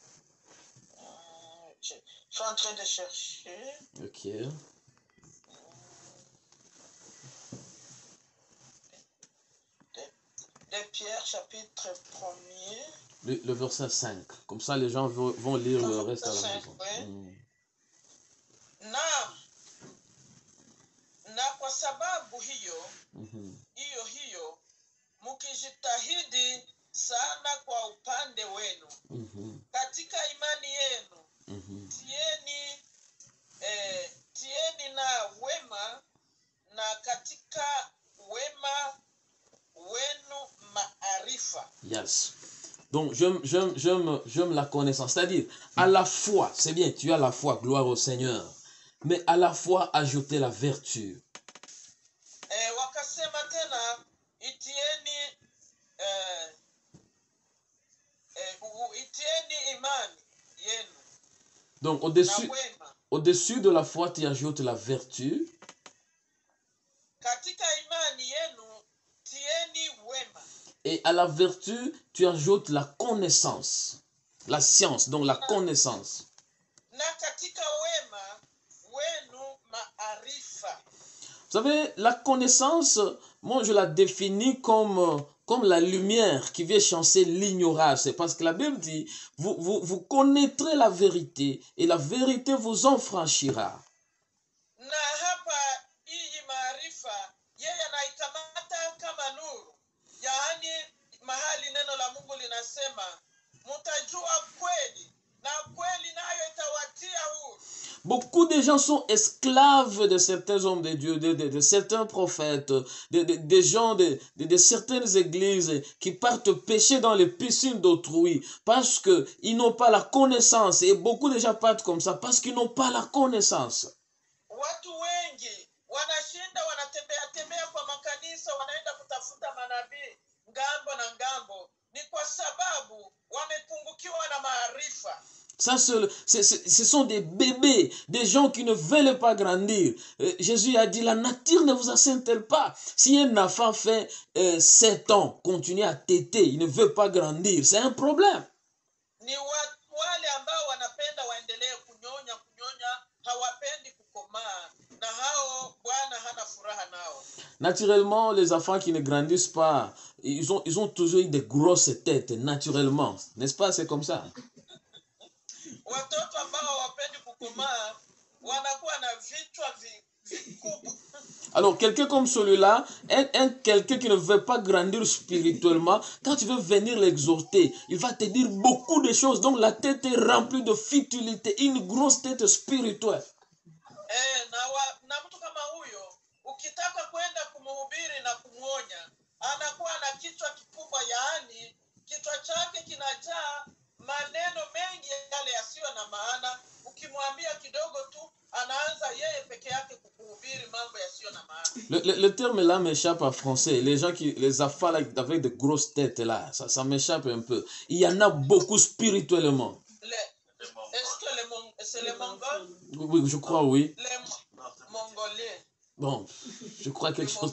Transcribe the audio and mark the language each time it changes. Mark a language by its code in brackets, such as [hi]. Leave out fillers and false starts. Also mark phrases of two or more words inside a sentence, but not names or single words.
[fr] Je suis en train de chercher. Ok. De Pierre, chapitre 1er. Le verset 5. Comme ça, les gens vont lire le reste à la maison. Oui. [sw] Na kwa sababu hiyo, hiyo mukijitahidi sana kwa upande wenu. Katika imani yenu tieni na wema, na katika wema wenu maarifa. Yes. [fr] Donc, j'aime la connaissance. C'est-à-dire, à la foi, c'est bien, tu as la foi, gloire au Seigneur. Mais à la foi, ajouter la vertu. [sw] Wakasema tena, itieni imani yenu. [fr] Donc, au-dessus de la foi, tu ajoutes la vertu. [sw] Katika imani yenu tieni wema. [fr] Et à la vertu, tu ajoutes la connaissance. La science, donc la connaissance. [sw] Na katika wema wenu maarifa. [fr] Vous savez, la connaissance, moi je la définis comme la lumière qui vient chasser l'ignorance. C'est parce que la Bible dit, vous connaîtrez la vérité et la vérité vous en franchira. [sw] Na hapa hii maarifa yeye anaikamata kama nuru. Yaani mahali neno la Mungu linasema mtajua kweli na kweli nayo itawatia huru. [fr] Beaucoup de gens sont esclaves de certains hommes de Dieu, de certains prophètes, de gens de certaines églises qui partent pêcher dans les piscines d'autrui parce qu'ils n'ont pas la connaissance. Et beaucoup de gens partent comme ça parce qu'ils n'ont pas la connaissance. [sw] Watu wengi wanashinda wanatembea kwa makanisa, wanaenda kutafuta manabii ngambo na ngambo, ni kwa sababu wamepungukiwa na maarifa. [fr] Ça, ce sont des bébés, des gens qui ne veulent pas grandir. Jésus a dit, la nature ne vous assène-t-elle pas? Si un enfant fait 7 ans, continue à téter, il ne veut pas grandir, c'est un problème. [sw] Ni wale ambao wanapenda waendelee kunyonya, hawapendi kukomaa, na hao Bwana hana furaha nao. [fr] Naturellement, les enfants qui ne grandissent pas, ils ont toujours eu des grosses têtes, naturellement. N'est-ce pas? C'est comme ça. [sw] Watoto ambao hawapendi kukomaa wanakuwa na vichwa vikubwa. [fr] Alors, quelqu'un comme celui-là, quelqu'un qui ne veut pas grandir spirituellement, quand tu veux venir l'exhorter, il va te dire beaucoup de choses. Donc, la tête est remplie de futilité, une grosse tête spirituelle. [sw] Na mtu kama huyo, ukitaka kwenda kumhubiri na kumuonya, anakuwa na kichwa kikubwa, yaani kichwa chake kinajaa maneno mengi yale yasiyo na maana. Ukimwambia kidogo tu, anaanza yeye peke yake kukuhubiri mambo yasiyo na maana. [fr] Le terme là m'échappe en français. Les gens les affaires avec de grosses têtes là, ça m'échappe un peu. Il y en a beaucoup spirituellement. Est-ce que c'est les Mongols? Oui, je crois, oui. Les Mongoliens. Bon, je crois quelque chose.